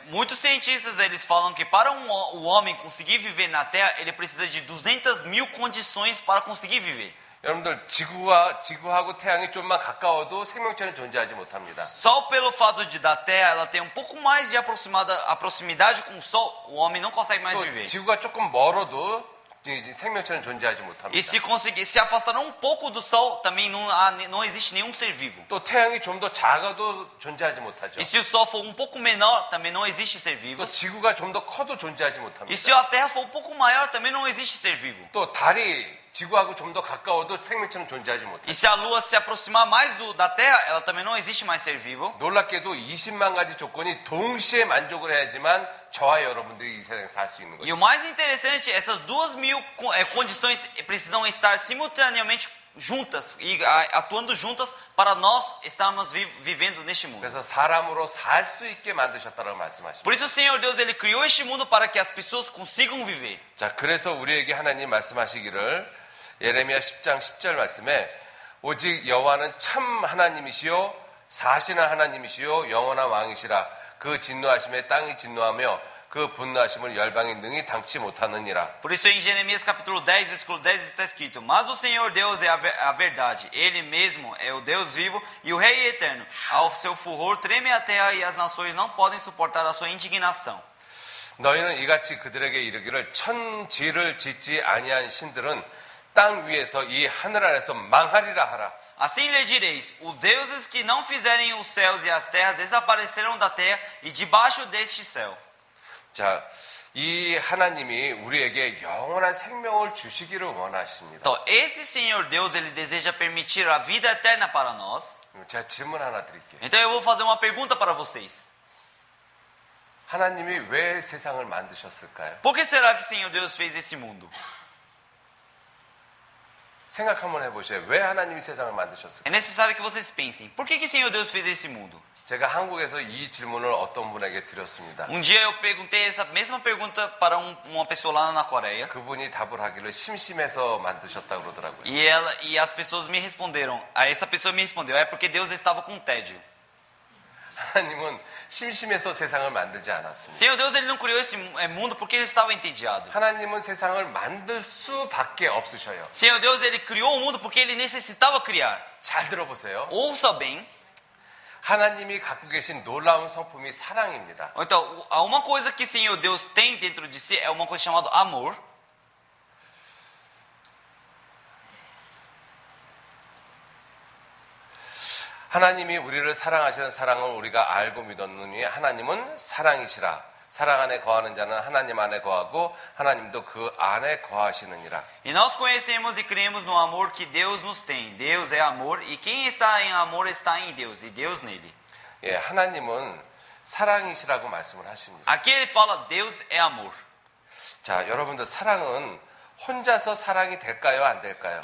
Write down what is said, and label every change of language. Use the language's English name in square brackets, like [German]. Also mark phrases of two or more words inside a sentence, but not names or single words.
[Portuguese] Muitos cientistas eles falam que para o homem conseguir viver na Terra, ele precisa de 200.000 condições para conseguir viver. [Korean] 여러분들 지구하고 태양이 좀만 가까워도 생명체는 존재하지 못합니다. [Portuguese] Só pelo fato da Terra ela ter um pouco mais de a proximidade com o Sol, o homem não consegue mais [Korean] 또 [Portuguese] viver. [Korean] 지구가 조금 멀어도 생명체는 존재하지 못합니다. [Portuguese] E se afastar um pouco do Sol, também não existe nenhum ser vivo. [Korean] 또 태양이 좀 더 작아도 존재하지 못하죠. [Portuguese] E se o Sol for um pouco menor, também não existe ser vivo. [Korean] 또 지구가 좀 더 커도 존재하지 못합니다. [Portuguese] E se a Terra for um pouco maior, também não existe ser vivo. [Korean] 또 달이 지구하고 좀 더 가까워도 생명체는 존재하지 못합니다. [Portuguese] E se a Lua se aproximar mais da Terra, ela também não existe mais ser vivo. [Korean] 놀랍게도 20만 가지 조건이 동시에 만족을 해야지만 저와 여러분들이 이 세상에 살 수 있는 [Portuguese] E o [Korean] 것입니다. [Portuguese] mais interessante, essas 2.000 condições precisam estar simultaneamente juntas e atuando juntas para nós estarmos vivendo neste mundo. [Korean] 그래서 사람으로 살 수 있게 만드셨다고 말씀하십니다. [Portuguese] Por isso o Senhor Deus ele criou este mundo para que as pessoas consigam viver. [Korean] 자, 그래서 우리에게 하나님 말씀하시기를 예레미야 10장 10절 말씀에 오직 여호와는 참 하나님이시요 사실한 하나님이시요 영원한 왕이시라. 그 진노하심에 땅이 진노하며 그 분노하심을 열방이 능히 당치 못하느니라. [Portuguese] Por isso em Jeremias capítulo 10, versículo 10 está escrito: Mas o Senhor Deus é a verdade, Ele mesmo é o Deus vivo e o Rei eterno. Ao seu furor treme a terra e as nações não podem suportar a sua indignação. [Korean] 너희는 이같이 그들에게 이르기를 천지를 짓지 아니한 신들은 땅 위에서 이 하늘 아래서 망하리라 하라. [Portuguese] Assim lhe direis: os deuses que não fizerem os céus e as terras desaparecerão da terra e debaixo deste céu. [Korean] 자, 이 하나님이 우리에게 영원한 생명을 주시기를 원하십니다. [Portuguese] Então, esse Senhor Deus, ele deseja permitir a vida eterna para nós. [Korean] 제가 질문 하나 드릴게요. [Portuguese] Então eu vou fazer uma pergunta para vocês. [Korean] 하나님이 왜 세상을 만드셨을까요? [Portuguese] Por que será que o Senhor Deus fez esse mundo? [Korean] 생각 한번 해보세요. 왜 하나님이 세상을 만드셨을까요? [Portuguese] É necessário que vocês pensem. Por que o Senhor Deus fez esse mundo? [Korean] 제가 한국에서 이 질문을 어떤 분에게 드렸습니다. [Portuguese] Um dia eu perguntei essa mesma pergunta para uma pessoa lá na Coreia. [Korean] 그분이 답을 하기를 심심해서 만드셨다고 그러더라고요. [Portuguese] E as pessoas me responderam. Essa pessoa me respondeu, é porque Deus estava com tédio. [Korean] 하나님은 심심해서 세상을 만들지 않았습니다. [Portuguese] Senhor Deus, ele não criou esse mundo porque ele estava entediado. [Korean] 하나님은 세상을 만들 수밖에 없으셔요. [Portuguese] Senhor Deus, ele criou o mundo porque ele necessitava criar. [Korean] 잘 들어보세요. [Portuguese] Ouça bem. [Korean] 하나님이 갖고 계신 놀라운 성품이 사랑입니다. [Portuguese] Então, uma coisa que o Senhor Deus tem dentro de si é uma coisa chamada amor. [Korean] 하나님이 우리를 사랑하시는 사랑을 우리가 알고 믿었느니 하나님은 사랑이시라. 사랑 안에 거하는 자는 하나님 안에 거하고 하나님도 그 안에 거하시느니라. [Portuguese] E nós conhecemos e cremos no amor que Deus nos tem. Deus é amor e quem está em amor está em Deus e Deus nele. [Korean] 예, 하나님은 사랑이시라고 말씀을 하십니다. [Portuguese] Aqui ele fala Deus é amor. [Korean] 자, 여러분들 사랑은 혼자서 사랑이 될까요, 안 될까요?